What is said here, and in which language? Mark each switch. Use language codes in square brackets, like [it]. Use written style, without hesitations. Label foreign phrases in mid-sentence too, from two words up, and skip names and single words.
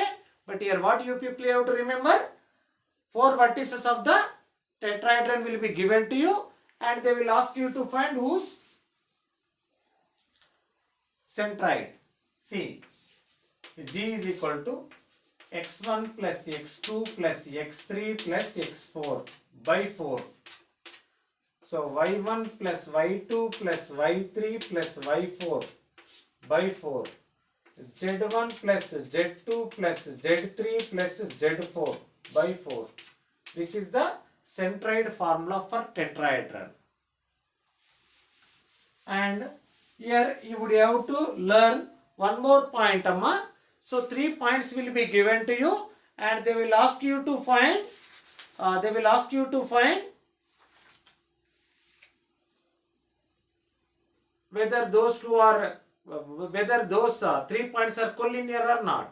[en] But here what you people have to remember, 4 vertices of the tetrahedron will be given to you and they will ask you to find whose centroid. See, G is equal to x1 plus x2 plus x3 plus x4 by 4. So y1 plus y2 plus y3 plus y4 by 4. Z1 plus Z2 plus Z3 plus Z4 by 4. This is the centroid formula for tetrahedron. And here you would have to learn one more point, Amma. So 3 points will be given to you and they will ask you to find whether those 3 points are collinear or not.